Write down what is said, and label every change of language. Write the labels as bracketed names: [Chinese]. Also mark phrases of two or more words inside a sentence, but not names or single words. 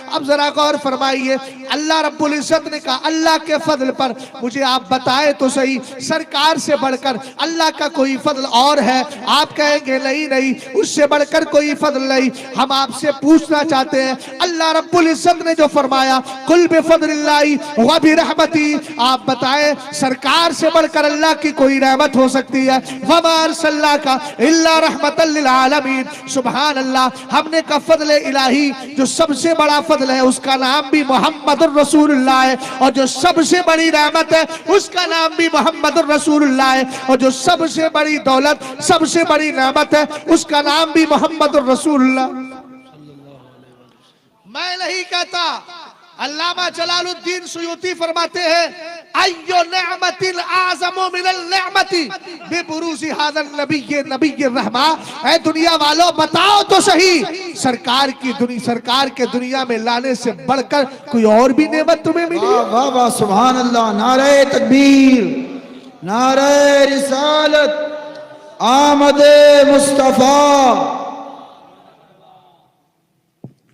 [Hindi] अब जरा गौर फरमाइए, अल्लाह [Arabic] رب العزة [Hindi] ने कहा अल्लाह के फजल पर मुझे आप बताएं तो सही, सरकार से बढ़कर अल्लाह का कोई फजल और है? आप कहेंगे नहीं नहीं, उससे बढ़कर कोई फजल नहीं। हम आपसे पूछना चाहते हैं, अल्लाह [Arabic] رب العزة [Hindi] ने जो फरमाया [Arabic] قل بفضل الله وبرحمته, [Hindi] आप बताएं सरकार से बढ़कर अल्लाह की कोई रहमत हो सकती है? [Arabic] وما أرسلناك إلا رحمة للعالمين. سبحان الله, [Hindi] हमने का फजल इलाही जो सबसे बड़ा फजल है उसका नाम भी [Arabic] محمد رسول الله [Hindi] है, और जो सबसे बड़ी रहमत है उसका नाम भी [Arabic] محمد رسول الله [Hindi] है, और जो सबसे बड़ी दौलत, सबसे बड़ी रहमत है उसका नाम भी [Arabic] محمد رسول الله. [Hindi] मैं नहीं कहता, अल्लामा जलालुद्दीन सुयूती फरमाते हैं [Arabic] أي نعمة أعظم من النعمة ببروز هذا النبي النبي رحمة. [Hindi] ऐ दुनिया वालों बताओ तो सही, सरकार के दुनिया में लाने से बढ़कर कोई और भी नेमत तुम्हें मिली? वाह वाह [Arabic] سبحان الله. [Hindi] नारे तकबीर, नारे रिसालत, आमदे मुस्तफा।